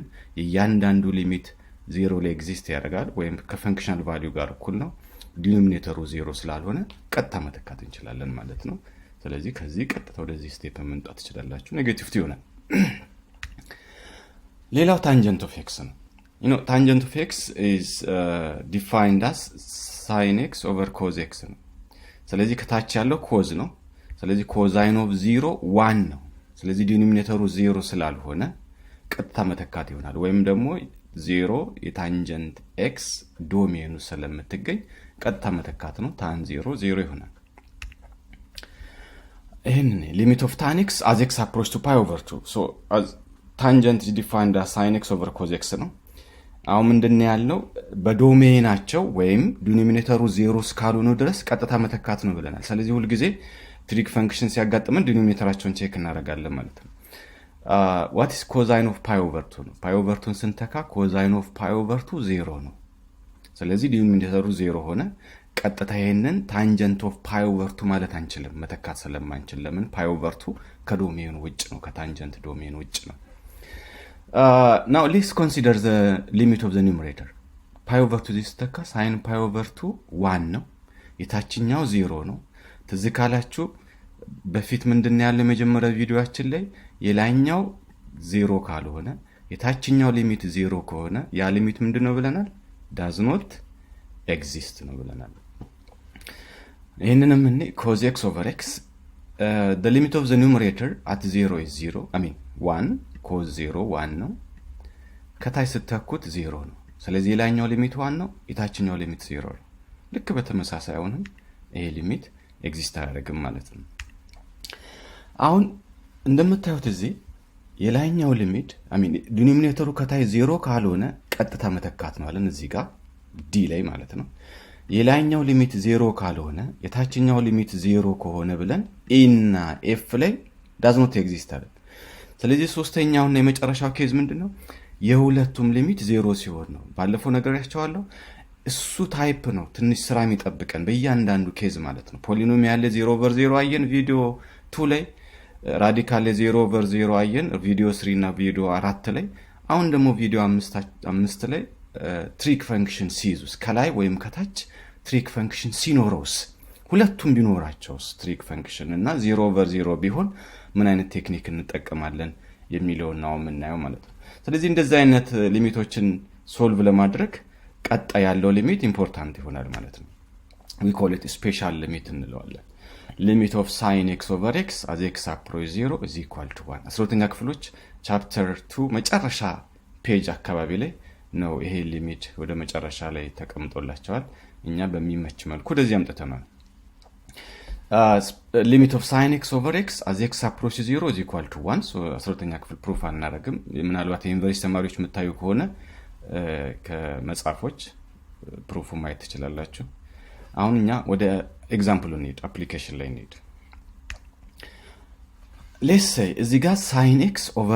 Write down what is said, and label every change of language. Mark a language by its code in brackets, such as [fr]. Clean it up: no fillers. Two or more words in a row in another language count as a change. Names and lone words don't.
[am] እያንዳንዱ ሊሚት 0 ላይ ኤግዚስት ያደርጋል ወይም ከፈንክሽናል ቫልዩ ጋር እኩል ነው። ዲኖሚኔተሩ 0 ስላልሆነ ቀጥታ መተካት እንችላለን ማለት ነው። ስለዚህ ከዚህ ቀጥታ ወደዚህ ስቴፕ መምጣት ትችላላችሁ። ኔጌቲቭ ይሆናል። [en] ሌላው tangent of x ነው። tangent of x is defined as sin x over cos [am] x ነው። ስለዚህ ከታች ያለው ኮዝ ነው። ስለዚህ [en] cosine of [am] 0 1 ነው። ስለዚህ ዲኖሚኔተሩ 0 ስላልሆነ ቀጥታ መተካት ይሆናል። ወይም ደግሞ 0 የታንጀንት x ዶሜኑ ስለምትገኝ ቀጥታ መተካት ነው። tan 0 0 ይሆናል። ይሄን [en] limit of tan x as x approaches to pi over 2. so as tangent is defined as sin x over cos x ነው። [am] አሁን ምንድነው ያለው? በዶሜናቸው ወይም ዲኖሚኔተሩ 0 እስካልሆነ ድረስ ቀጥታ መተካት ነው ብለናል። ስለዚህ ሁሉ ጊዜ ትሪክ ፈንክሽን ሲያጋጥመን ዲኖሚኔተራቸውን ቼክ እናደርጋለን ማለት ነው። [en] what is cosine of pi over 2 [am] ነው። pi over 2 ስንተካ [en] cosine of pi over 2 [am] 0 ነው። ስለዚህ ዲኖሚኔተሩ 0 ሆነ። ቀጥታ ይሄንን [en] tangent of pi over 2 [am] ማለት አንችልም መተካት ስለማንችል ለምን ፓይ ኦቨር 2 ከዶሜኑ ውጭ ነው ከታንጀንት ዶሜን ውጭ ነው [en] now let's consider the limit of the numerator pi over 2 [am] ሲስተካ [en] sin pi over 2 [am] 1 ነው የታችኛው 0 ነው ተዝካላችሁ በፊት ምንድነው ያለ መጀመሪያ ቪዲዮአችን ላይ የላይኛው 0 ካልሆነ የታችኛው ሊሚት 0 ከሆነ ያ ሊሚት ምንድነው ብለናል [en] does not exist [am] ነው ብለናል ይሄንንም እኔ [en] cos x over x the limit of the numerator at 0 is 0 I mean [am] 1 cos 0 1 ነው ከታች ስተኩት 0 ነው ስለዚህ የላይኛው ሊሚት 1 ነው የታችኛው ሊሚት 0 ነው ልክ በተመሳሳይ አሁንም ይሄ ሊሚት ኤግዚስት አያደርግም ማለት ነው አሁን እንደምታዩት እዚህ የላይኛው ሊሚት [en] I mean [am] ዲኖሚኔተሩ ከታይ 0 ካልሆነ ቀጥታ መተካት ነው አለን እዚህ ጋር d ላይ ማለት ነው የላይኛው ሊሚት 0 ካልሆነ የታችኛው ሊሚት 0 ከሆነ ብለን e እና f ላይ [en] does not exist [am] አለ ስለዚህ ሶስተኛውና የመጨረሻው ኬዝ ምንድነው የሁለቱም ሊሚት 0 ሲሆን ነው ባለፈው ነገር ያቻዋለሁ እሱ ታይፕ ነው ትንሽ ስራ የሚጠብቀን በእያንዳንዱ ኬዝ ማለት ነው ፖሊኖሚያል 0 over 0 አየን ቪዲዮ 2 ላይ ራዲካል 0 over 0 አየን ቪዲዮ 3 እና ቪዲዮ 4 ላይ አሁን ደግሞ ቪዲዮ 5 ላይ ትሪክ ፈንክሽን ሲይዙስ ከላይ ወይም ከታች ትሪክ ፈንክሽን ሲኖረውስ ሁለቱም ቢኖራቸውስ ትሪክ ፈንክሽን እና 0 over 0 ቢሆን ምን አይነት ቴክኒክ እንጠቀማለን የሚለው ነው የምናየው ማለት ነው ስለዚህ እንደዚህ አይነት ሊሚቶችን ሶልቭ ለማድረግ ቀጣ ያለው ሊሚት ኢምፖርታንት ይሆናል ማለት ነው [en] we call it special limit [am] እንለዋለን [en] limit of sin x over x as x approaches 0 is equal to 1 [am] አስሮተኛ ክፍሎች ቻፕተር 2 መጨረሻ ፔጅ አካባቢ ላይ ነው ይሄ ሊሚት ወደ መጨረሻ ላይ ተቀምጦላቸዋል እኛ በሚመች መልኩ ወደዚህ አምጥተናል [en] limit of sin x over x as x approaches 0 is equal to 1 [am] so አስሮተኛ ክፍል ፕሩፍ አናረግም ምናልባት የዩኒቨርሲቲ ተማሪዎች መታዩ ከሆነ ከመጻፎች ፕሩፍ ማየት ትችላላችሁ አሁን እኛ ወደ ኤግዛምፕሉ እንሂድ አፕሊኬሽን ላይ እንሂድ [en] let's say [am] እዚህ ጋር [en] sin x over